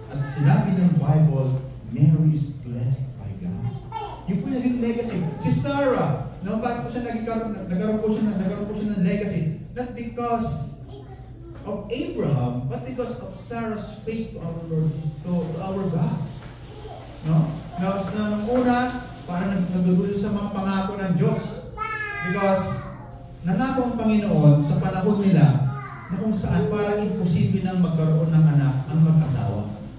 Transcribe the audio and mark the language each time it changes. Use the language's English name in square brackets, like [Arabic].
[English] As [Filipino] sinabi ng [English] Bible, Mary is blessed by God. [Filipino] Yung po naging legacy. Si Sarah, no, bakit po siya nagkaroon po siya ng legacy? [English] Not because of Abraham, but because of Sarah's faith to our Lord, to our God. No? [Filipino] Nung una, parang nagdudulo sa mga pangako ng Diyos. Because nangako ang Panginoon sa panahon nila na kung saan parang imposible nang magkaroon ng anak ang mag-asawa.